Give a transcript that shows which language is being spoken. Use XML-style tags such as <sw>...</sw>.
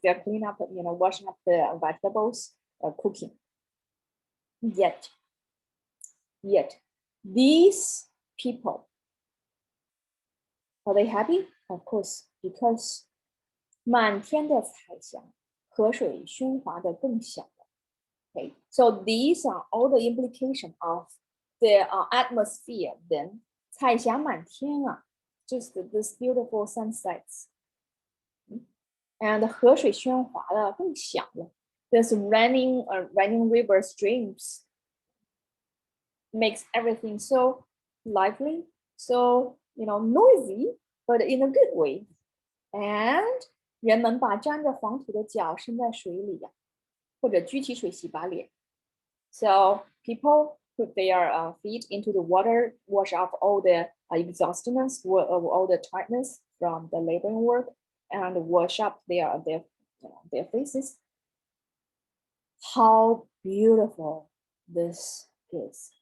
<en>They're cleaning up, washing up the vegetables, cooking. Yet these people, are they happy? Of course, because</en> <zh>满天的彩霞，河水喧哗的更响了。</zh> <en>Okay, so these are all the implication of the atmosphere. Then</en> <zh>彩霞满天啊</zh> <en>just this beautiful sunsets.</en> <zh>And 河水喧哗的更响了。</zh> <en>This running river streams makes everything so lively, so noisy, but in a good way.</en> <zh>And 人们把沾着黄土的脚伸在水里呀，或者举起水洗把脸。</zh> <en>So people put their feet into the water, wash off all the exhaustedness, all the tiredness from the laboring work, and wash up their faces. How beautiful this is!</en>